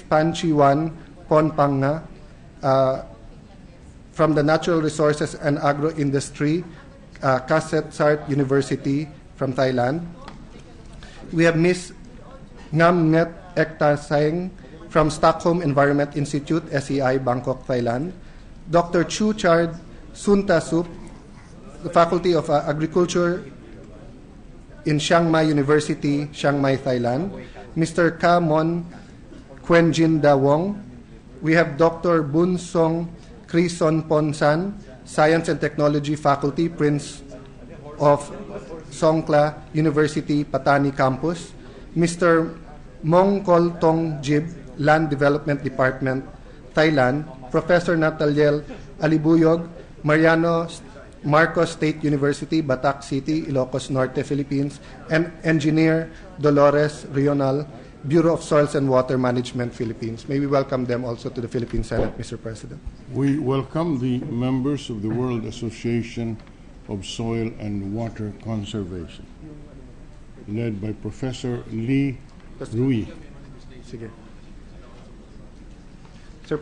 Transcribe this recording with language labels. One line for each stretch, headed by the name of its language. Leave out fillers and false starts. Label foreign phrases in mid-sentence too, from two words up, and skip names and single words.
English: Panchiwan Ponpanga from the Natural Resources and Agro Industry, Kasetsart University from Thailand. We have Ms. Ngamnet Ektasang from Stockholm Environment Institute, SEI, Bangkok, Thailand. Dr. Chu Chard Suntasup, the Faculty of Agriculture in Chiang Mai University, Chiang Mai, Thailand. Mr. Ka Mon Kwenjin Dawong. We have Dr. Bun Song Krison Ponsan, Science and Technology Faculty, Prince of Songkla University, Patani Campus. Mr. Mongkol Tong Jib, Land Development Department, Thailand. Professor Nataliel Alibuyog, Mariano Marcos State University, Batak City, Ilocos Norte, Philippines, and Engineer Dolores Rional, Bureau of Soils and Water Management, Philippines. May we welcome them also to the Philippine Senate, Mr. President. We welcome the members of the World Association of Soil and Water Conservation, led by Professor Lee Rui. Sige. Mr.